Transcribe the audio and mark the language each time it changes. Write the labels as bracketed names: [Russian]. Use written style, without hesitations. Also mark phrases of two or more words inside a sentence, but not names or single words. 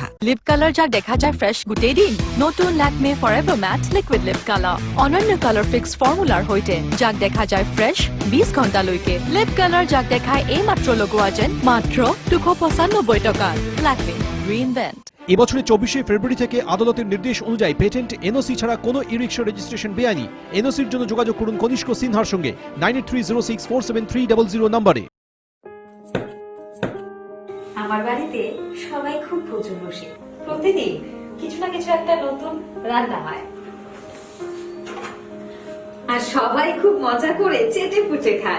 [English] lip colour [Assamese] যাক দেখা যায় ফ্ৰেছ গোটেই দিন, নতুন লেকমে ফৰএভাৰ মেট লিকুইড লিপ কালাৰ। অনন্য [English] colour fix formula [Assamese] সৈতে যাক দেখা যায় ফ্ৰেছ 20 ঘণ্টালৈকে। [English] lip colour [Assamese] যাক দেখায় এই মাত্ৰ লগোৱা যেন মাত্ৰ 295 টকা। লেকমে রিইনভেন্ট। [Bangla] এবছরে 24 ফেব্রুয়ারি থেকে আদালতের নির্দেশ অনুযায়ী [English] patent NOC [Bangla] ছাড়া কোনো [English] e-rickshaw registration [Bangla] বেআইনি। এনওসির জন্য যোগাযোগ করুন কনিষ্ক সিনহার সঙ্গে 9830647300 নম্বরে। আমার বাড়িতে সবাই খুব প্রচুর প্রতিদিন কিছু না কিছু একটা নতুন রান্না হয়, আর সবাই খুব মজা করে চেটে পুটে খায়।